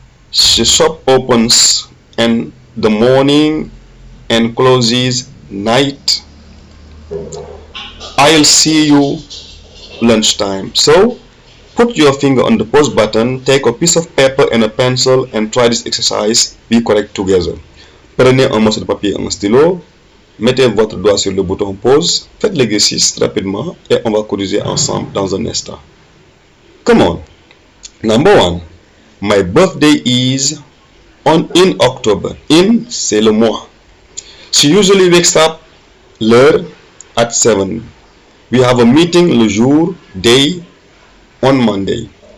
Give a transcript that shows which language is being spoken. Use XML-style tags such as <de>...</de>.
<en>The shop opens in the morning and closes night. I'll see you lunchtime. So, put your finger on the pause button, take a piece of paper and a pencil and try this exercise. Be correct together.</en> <fr>Prenez un morceau de papier et un stylo. Mettez votre doigt sur le bouton pause. Faites l'exercice rapidement et on va corriger ensemble dans un instant.</fr> <en>Come on. Number 1. My birthday is in October. In,</en> <fr>c'est le mois.</fr> <en>She usually wakes up</en> <fr>l'heure</fr> <en>at 7. We have a meeting</en> <fr>le jour,</fr> <en>day, on Monday.</en>